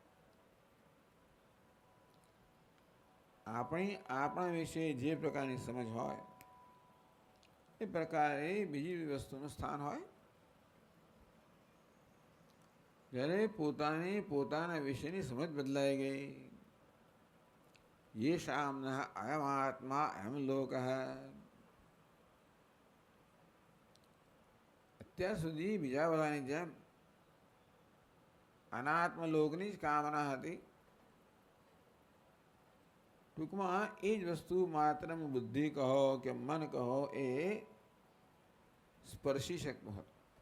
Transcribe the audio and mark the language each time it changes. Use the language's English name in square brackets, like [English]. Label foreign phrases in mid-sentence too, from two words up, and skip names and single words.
[Gujarati] આપણા વિશે જે પ્રકારની સમજ હોય એ પ્રકારે બીજી વસ્તુનું સ્થાન હોય. જ્યારે પોતાના વિશેની સમજ બદલાઈ ગઈ, [Sanskrit] ये शाम्नः अयम आत्मा अयम लोकः, [Gujarati] અત્યાર સુધી બીજા બધાની જેમ અનાત્મ લોકની જ કામના હતી. ટૂંકમાં એ જ વસ્તુ માત્ર બુદ્ધિ કહો કે મન કહો એ સ્પર્શી શકતું હતું.